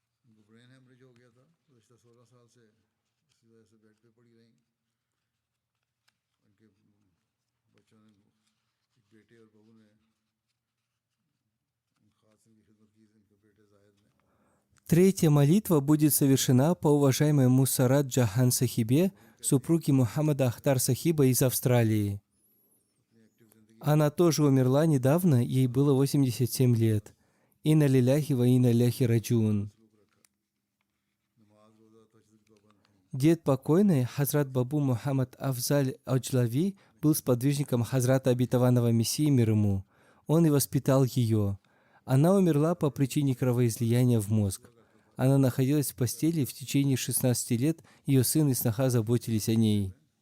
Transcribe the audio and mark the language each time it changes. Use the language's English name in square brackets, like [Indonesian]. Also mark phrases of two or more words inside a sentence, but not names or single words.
[Urdu] ان کو [English] brain hemorrhage [Urdu] ہو گیا تھا، گزشتہ 16 سال سے اسی وجہ سے بیڈ پہ پڑی رہیں. ان کے بچوں نے، ایک بیٹے اور بہو نے خاص ان کی خدمت کی، ان کے بیٹے زاہد نے. [Russian] Третья молитва будет совершена по уважаемой Мусарат Джахан Сахибе, супруге Мухаммада Ахтар Сахиба из Австралии. Она тоже умерла недавно, ей было 87 лет. [Arabic] إنا لله وإنا له راجعون. [Russian] Дед покойной, Хазрат Бабу Мухаммад Афзаль Аджлави, был сподвижником Хазрата Обетованного Мессии мир ему. Он и воспитал ее. Она умерла по причине кровоизлияния в мозг. Она находилась в постели в течение 16 лет, ее сын и сноха заботились о ней.